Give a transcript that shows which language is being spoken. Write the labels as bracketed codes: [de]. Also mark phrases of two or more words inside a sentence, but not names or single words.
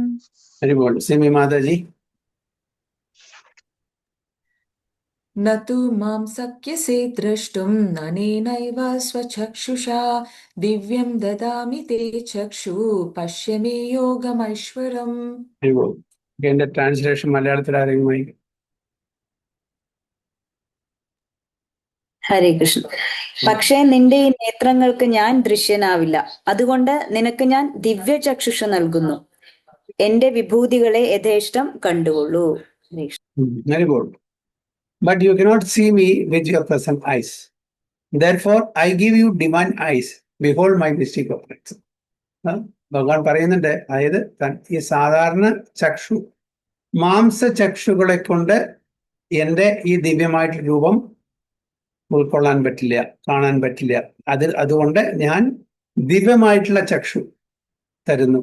[hi] हरि बोल. सिमी माता जी. [sa] न तु मां शक्यसे द्रष्टुम् अनेनैव स्वचक्षुषा दिव्यं ददामि ते चक्षु पश्य मे योगमैश्वरम्. [hi] हरि बोल. [ml] ഇതിന്റെ ട്രാൻസ്ലേഷൻ മലയാളത്തിൽ ആരെങ്കിലും? [sa] ഹരേ കൃഷ്ണ. [ml] പക്ഷേ നിന്റെ ഈ നേത്രങ്ങൾക്ക് ഞാൻ ദൃശ്യനാവില്ല, അതുകൊണ്ട് നിനക്ക് ഞാൻ ദിവ്യചക്ഷുഷ നൽകുന്നു. എന്റെ വിഭൂതികളെ യഥേഷ്ടം കണ്ടുകൊള്ളൂ. [sa] ഹരേ കൃഷ്ണ. [en] Very good. But you cannot see me with your present eyes. Therefore, I give you divine eyes. Behold my mystic operations. [ml] ഭഗവാൻ പറയുന്നുണ്ട്, അതായത് ഈ സാധാരണ ചക്ഷു, മാംസ ചക്ഷുകളെ കൊണ്ട് എൻ്റെ ഈ ദിവ്യമായിട്ടുള്ള രൂപം ഉൾക്കൊള്ളാൻ പറ്റില്ല, കാണാൻ പറ്റില്ല. അതുകൊണ്ട് ഞാൻ ദിവ്യമായിട്ടുള്ള ചക്ഷു തരുന്നു.